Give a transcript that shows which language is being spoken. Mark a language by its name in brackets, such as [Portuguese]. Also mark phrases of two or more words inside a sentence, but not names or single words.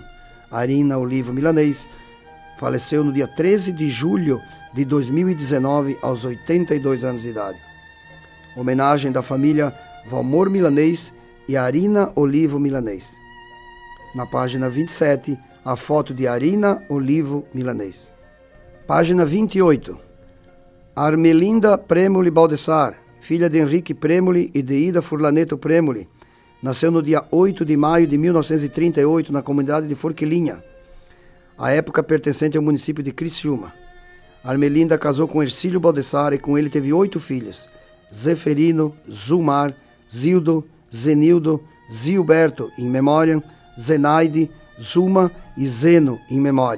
[Portuguese] Arina Olivo Milanês faleceu no dia 13 de julho de 2019, aos 82 anos de idade. Homenagem da família Valmor Milanês e Arina Olivo Milanês. Na página 27, a foto de Arina Olivo Milanês. Página 28. Armelinda Premoli Baldessar, filha de Henrique Premoli e de Ida Furlaneto Premoli. Nasceu no dia 8 de maio de 1938, na comunidade de Forquilinha, à época pertencente ao município de Criciúma. Armelinda casou com Ercílio Baldessar e com ele teve 8 filhos: Zeferino, Zulmar, Zildo, Zenildo, Zilberto, [Latin] in memoriam, [Portuguese] Zenaide, Zuma e Zeno em memória.